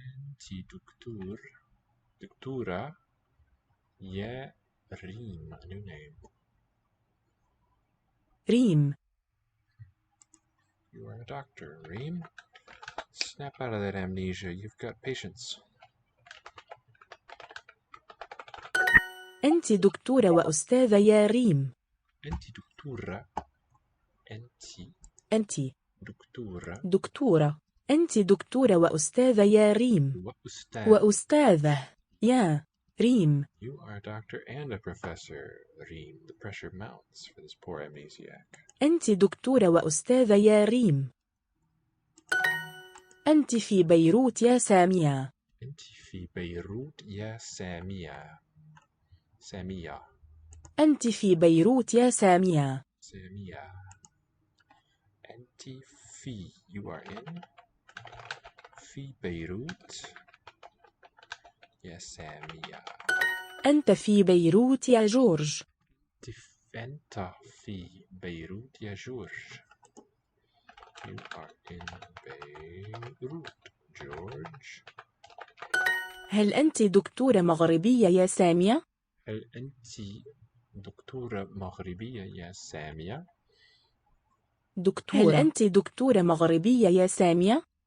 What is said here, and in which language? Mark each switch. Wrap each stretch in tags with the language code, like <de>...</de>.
<ar>أنت دكتورة يا ريم.</ar> <en>A new name.</en> <ar>ريم.</ar> <en>You are a doctor, Reem. Snap out of that amnesia. You've got patience.</en> <ar>أنت دكتورة وأستاذة يا ريم. أنت دكتورة. أنت دكتورة. أنت دكتورة وأستاذة يا ريم. وأستاذة يا ريم.</ar> <en>You are a doctor and a professor, Reem. The pressure mounts for this poor amnesiac.</en> <ar>أنت دكتورة وأستاذة يا ريم. أنت في بيروت يا سامية. أنت في بيروت يا سامية. سامية. أنت في بيروت يا سامية. سامية. أنت في,</ar> <en>you are in,</en> <ar>في بيروت يا سامية. أنت في بيروت يا جورج. أنت في بيروت يا جورج.</ar> <en>You are in Beirut, George.</en> <ar>هل أنت دكتورة مغربية يا سامية؟ هل أنت دكتورة مغربية يا سامية؟ هل أنت دكتورة مغربية يا سامية؟</ar>